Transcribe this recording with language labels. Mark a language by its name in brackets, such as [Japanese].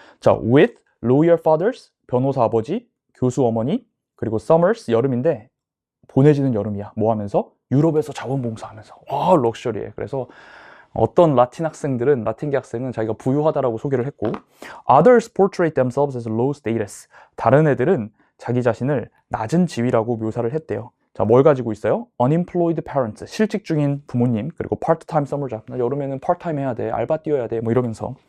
[Korean] 자, [English] with lawyer fathers, [Korean] 변호사 아버지, 교수 어머니, 그리고 summers, 여름인데 보내지는 여름이야. 뭐 하면서? 유럽에서 자원봉사하면서. 와, 럭셔리해. 그래서 어떤 라틴 학생들은, 라틴계 학생은 자기가 부유하다라고 소개를 했고 [English] others portray themselves as low status. [Korean] 다른 애들은 자기 자신을 낮은 지위라고 묘사를 했대요. 자, 뭘 가지고 있어요? [English] unemployed parents, [Korean] 실직 중인 부모님, 그리고 [English] part-time summer job. [Korean] 나 여름에는 part-time 해야 돼, 알바 뛰어야 돼, 뭐 이러면서.